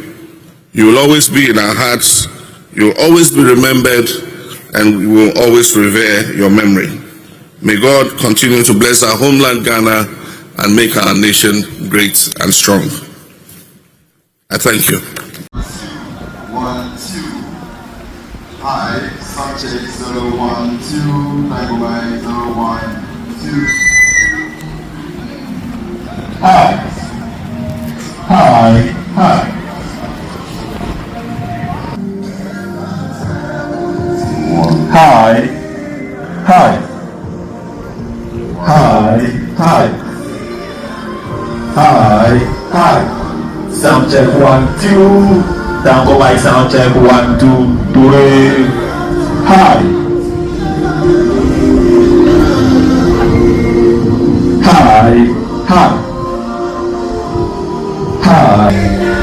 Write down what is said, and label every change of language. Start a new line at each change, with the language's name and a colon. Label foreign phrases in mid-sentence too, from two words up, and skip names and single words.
English: You will always be in our hearts. You will always be remembered, and we will always revere your memory. May God continue to bless our homeland Ghana and make our nation great and strong. I thank you. 1, 2. Hi, subject 012, Nagawai 012. Hi. Hi. Hi. Hi. Hi. Hi. Hi. Hi. Hi. Sound check 1, 2. Down go by sound check 1, 2, 3. Hi. Hi. Hi. Hi.